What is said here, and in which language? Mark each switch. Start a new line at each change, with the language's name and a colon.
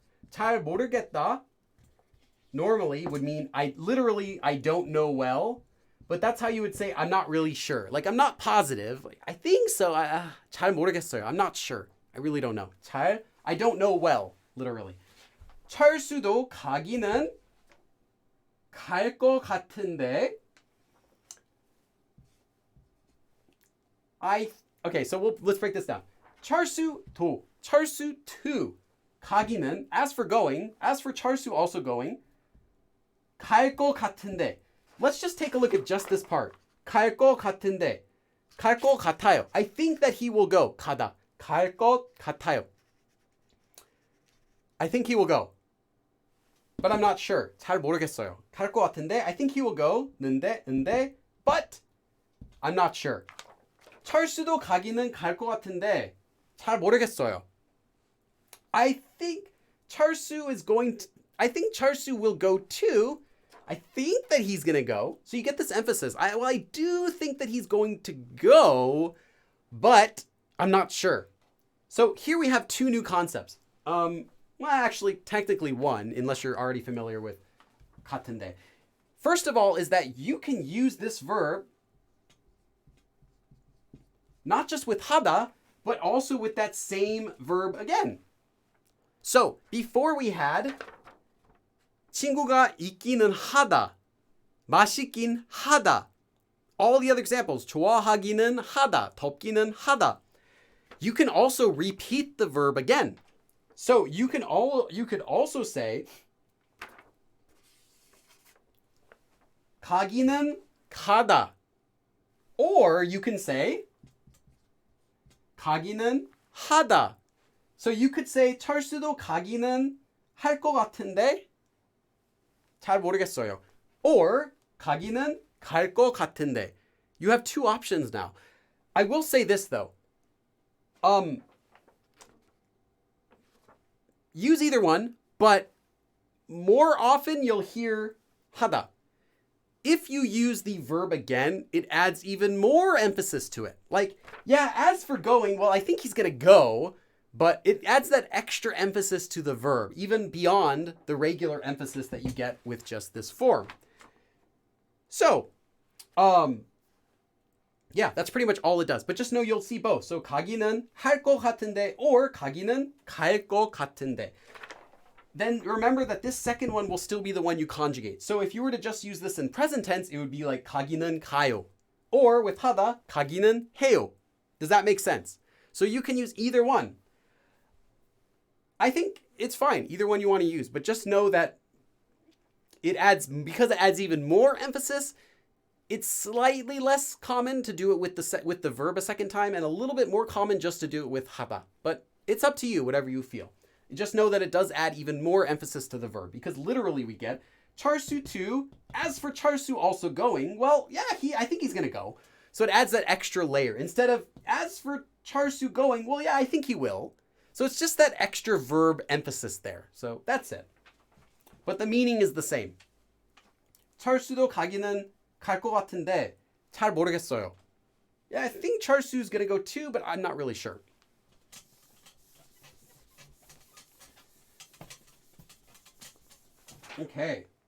Korean: 잘 모르겠다
English: normally would mean I don't know well, but that's how you would say I'm not really sure. Like I'm not positive. Like, I think so.
Korean: 잘 모르겠어요.
English: I'm not sure. I really don't know. I don't know well, literally.
Korean: 철수도 가기는 갈 것 같은데.
English: Okay, so let's break this down.
Korean: 철수도, 철수2 가기는,
English: as for going, as for 철수 also going,
Korean: 갈 것 같은데.
English: Let's just take a look at just this part.
Korean: 갈 것 같은데. 갈 것 같아요.
English: I think that he will go.
Korean: 가다. 갈 것 같아요.
English: I think he will go. But I'm not sure.
Korean: 잘 모르겠어요. 갈 것 같은데.
English: I think he will go.
Korean: 근데,
English: but I'm not sure.
Korean: 철수도 가기는 갈 것 같은데 잘 모르겠어요.
English: I think 철수 will go too. I think that he's going to go. So you get this emphasis. I do think that he's going to go, but I'm not sure. So here we have two new concepts. Well, actually, technically one, unless you're already familiar with 같은데. First of all is that you can use this verb not just with 하다, but also with that same verb again. So before we had
Korean: 친구가 있기는 하다, 맛있긴 하다.
English: all the other examples,
Korean: 좋아하기는 하다, 덥기는 하다.
English: You can also repeat the verb again. So you could also say
Korean: 가기는 가다.
English: Or you can say
Korean: 가기는 하다.
English: So you could say
Korean: 철수도 가기는 할 것 같은데 잘 모르겠어요. Or 가기는 갈 것 같은데.
English: You have two options now. I will say this though. Use either one, but more often you'll hear 하다. If you use the verb again, it adds even more emphasis to it. Like, yeah, as for going, well, I think he's going to go, but it adds that extra emphasis to the verb, even beyond the regular emphasis that you get with just this form. So, yeah, that's pretty much all it does. But just know you'll see both.
Korean: So 가기는 할 것 같은데 or 가기는 갈 것 같은데.
English: Then remember that this second one will still be the one you conjugate. So if you were to just use this in present tense, it would be like
Korean: 가기는 가요.
English: Or with 하다,
Korean: 가기는 해요.
English: Does that make sense? So you can use either one. I think it's fine, either one you want to use. But just know that because it adds even more emphasis, it's slightly less common to do it with the verb a second time and a little bit more common just to do it with 하다. But it's up to you, whatever you feel. Just know that it does add even more emphasis to the verb because literally we get 철수 too. As for 철수 also going, well, yeah, I think he's going to go. So it adds that extra layer. Instead of as for 철수 going, well, yeah, I think he will. So it's just that extra verb emphasis there. So that's it. But the meaning is the same.
Korean: 철수도 가기는 갈 것 같은데 잘 모르겠어요.
English: Yeah, I think 철수's going to go too, but I'm not really sure. Okay.